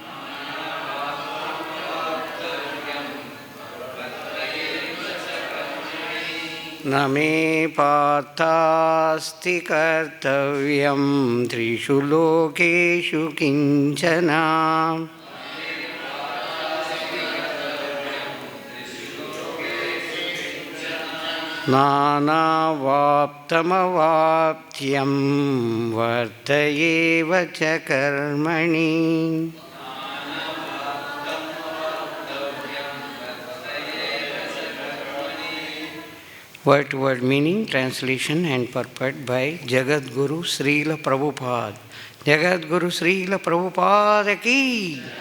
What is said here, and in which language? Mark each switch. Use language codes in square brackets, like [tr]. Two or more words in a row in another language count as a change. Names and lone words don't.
[sa] Na me pārthāsti kartavyam triṣu lokeṣu kiñcana. Nānavāptam avāptavyam varta eva ca karmaṇi. [en] Word to word meaning, translation and purport by Jagat Guru Srila Prabhupada. Jagat Guru Srila Prabhupada ki.